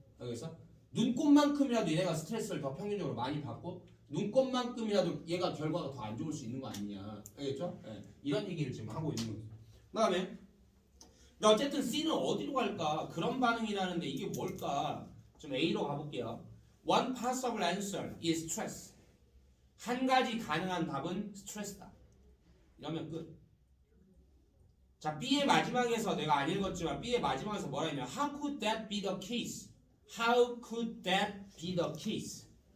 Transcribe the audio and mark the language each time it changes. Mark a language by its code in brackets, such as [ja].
[ko] 그래서 눈꽃만큼이라도 얘가 스트레스를 더 평균적으로 많이 받고 눈꽃만큼이라도 얘가 결과가 더 안 좋을 수 있는 거 아니냐. 알겠죠? 네. 이런 얘기를 지금 하고 있는 거예요. 그 다음에 어쨌든 C는 어디로 갈까? 그런 반응이라는데 이게 뭘까? 좀 A로 가볼게요. [en] One possible answer is stress. [ko] 한 가지 가능한 답은 스트레스다. 이러면 끝. 자, B의 마지막에서 내가 안 읽었지만 B의 마지막에서 뭐라 했냐? [en] How could that be the case? How could that be the case?